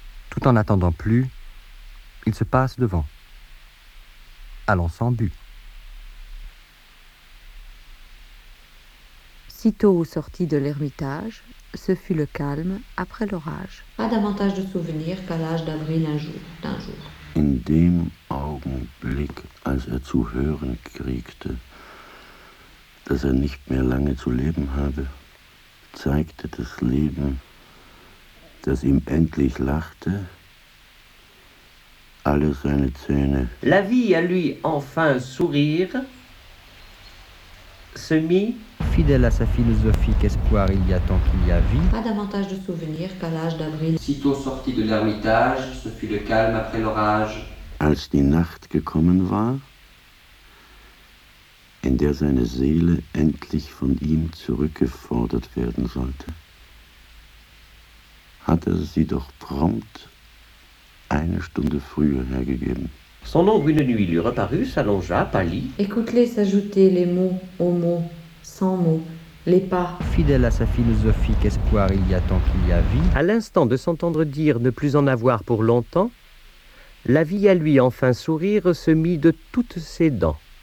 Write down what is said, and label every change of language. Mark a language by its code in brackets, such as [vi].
[fr] Tout en attendant plus, il se passe devant. Allons sans but. Sitôt sorti de l'ermitage, ce fut le calme après l'orage. Pas davantage de souvenirs qu'à l'âge d'avril d'un jour. [de] In dem Augenblick, als zu hören kriegte, dass nicht mehr lange zu leben habe, zeigte das Leben, das ihm endlich lachte, alle seine Zähne. [fr] La vie à lui enfin sourire se mit. Fidèle à sa philosophie qu'espoir il y a tant qu'il y a vie. Pas davantage de souvenirs qu'à l'âge d'avril. Sitôt sorti de l'ermitage, ce fut le calme après l'orage. [de] Als die Nacht gekommen war, in der seine Seele endlich von ihm zurückgefordert werden sollte, hat sie doch prompt eine Stunde früher hergegeben. [fr] Son ombre une nuit lui reparut, s'allongea, pâlit. Écoute-les s'ajouter les mots aux mots. Sans mots, les pas. Fidèle à sa philosophie qu'espoir il y a tant qu'il y a vie. À l'instant de s'entendre dire ne plus en avoir pour longtemps, la vie à lui enfin sourire se mit de toutes ses dents.